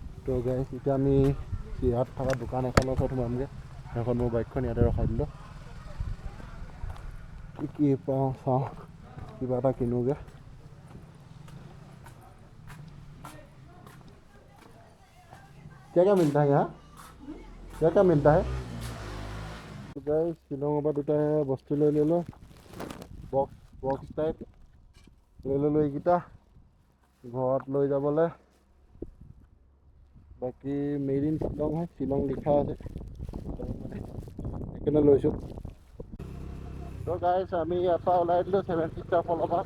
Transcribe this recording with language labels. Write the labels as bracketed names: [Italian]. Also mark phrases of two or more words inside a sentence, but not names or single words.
[Assamese] তো গাইছ এতিয়া আমি ইয়াত থকা দোকান এখনৰ ওচৰত সোমামগৈ। এখন মোৰ বাইকখন ইয়াতে ৰখাই দিলোঁ। কি পাওঁ চাওঁ, কিবা এটা কিনোগৈ। [Hindi] क्या मिलता है यहाँ? क्या मिलता है? [Assamese] गाइस शिलंगৰ পৰা দুটা বস্তু লৈ ল'লোঁ। [English] box type [Assamese] লৈ ল'লোঁ এইকেইটা ঘৰত লৈ যাবলৈ। বাকী [English] made in [Assamese] শ্বিলং হয়, শ্বিলং লিখা আছে সেইকাৰণে লৈছোঁ। তো গাইছ আমি ইয়াৰ পৰা ওলাই দিলোঁ 7 Sisters ফলৰ পৰা।